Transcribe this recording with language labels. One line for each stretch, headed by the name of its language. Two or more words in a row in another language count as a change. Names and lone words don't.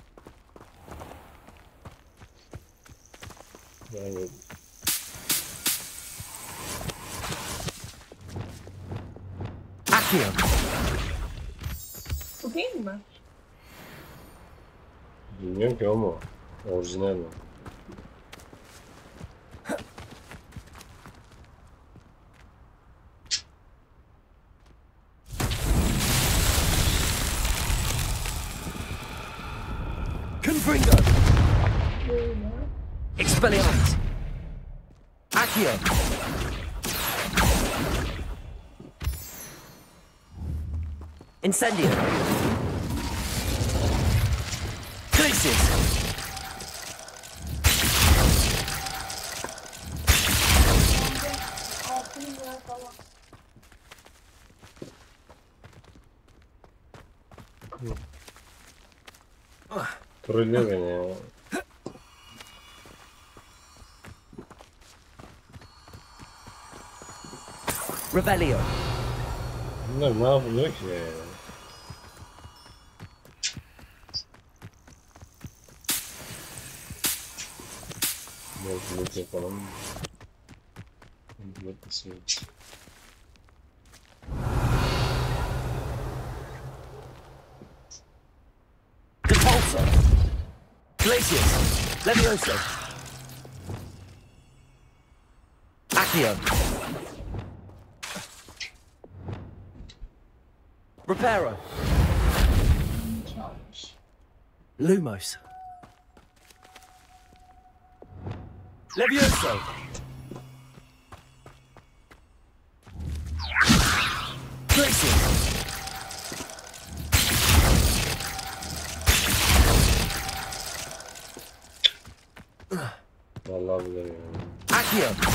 Turkish: Yani... Accio. Bu değil mi? Bilmiyorum ki o mu? Orijinal mi? Confringo! Expelliarmus. Accio. Incendio. Glacius. Trollüyor beni ya. Revelio. Bunlar ne yapıyor ki ya? Yolculuk yapalım. Yolculuk kısmı. Depulso. Glacius. Levioso. Accio. Reparo. Çalmış. Lumos. Levioso. Tracy. Vallahi bilemiyorum. Accio.